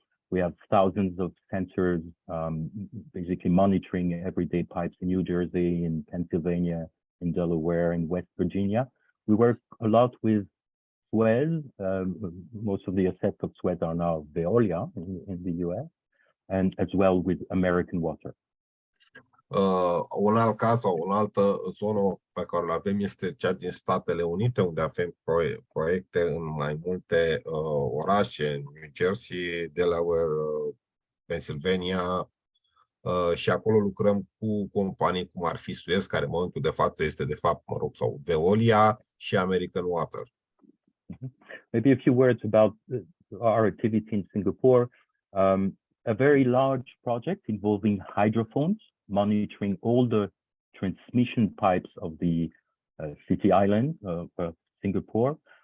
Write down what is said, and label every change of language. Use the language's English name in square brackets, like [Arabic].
[English] We have thousands of sensors basically monitoring everyday pipes in New Jersey, in Pennsylvania, in Delaware, in West Virginia. We work a lot with Suez. Most of the assets of Suez are now Veolia in the US, and as well with American Water. [Romanian] Un alt caz sau o altă zonă pe care o avem este cea din Statele Unite, unde avem proiecte în mai multe orașe, în New Jersey, Delaware, Pennsylvania, și acolo lucrăm cu companii cum ar fi Suez, care în momentul de față este de fapt, sau Veolia și American Water. [English] Maybe a few words about our activity in Singapore. A very large project involving hydrophones, monitoring all the transmission pipes of the city island of Singapore.